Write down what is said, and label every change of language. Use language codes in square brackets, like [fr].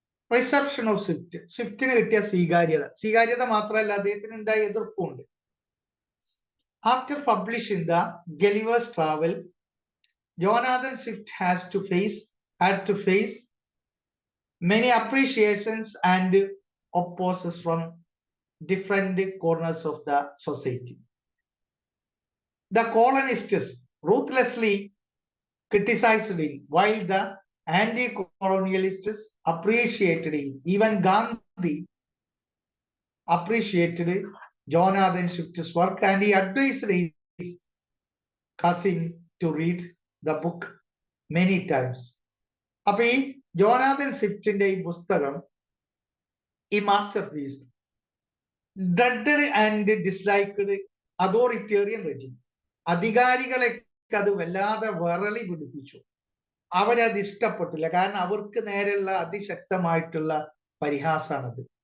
[en] reception of Swift, [ml] സ്വിഫ്റ്റിന് കിട്ടിയ സ്വീകാര്യത മാത്രമല്ല അദ്ദേഹത്തിന് ഉണ്ടായ എതിർപ്പുണ്ട്. [en] After publishing the Gulliver's travel, Jonathan Swift had to face many appreciations and opposes from different corners of the society. The colonists ruthlessly criticized him, while the anti-colonialists appreciated him. Even Gandhi appreciated Jonathan Swift's work, and he advised his cousin to read the book many times. [ml] അപ്പൊ ഈ Jonathan സ്വിഫ്റ്റിന്റെ ഈ പുസ്തകം, ഈ master piece, [en] dreaded and disliked authoritarian regime, [ml] അധികാരികളെ അത് വല്ലാതെ വിറളി പിടിപ്പിച്ചു. അവരത് ഇഷ്ടപ്പെട്ടില്ല, കാരണം അവർക്ക് നേരെയുള്ള അതിശക്തമായിട്ടുള്ള പരിഹാസമാണത്.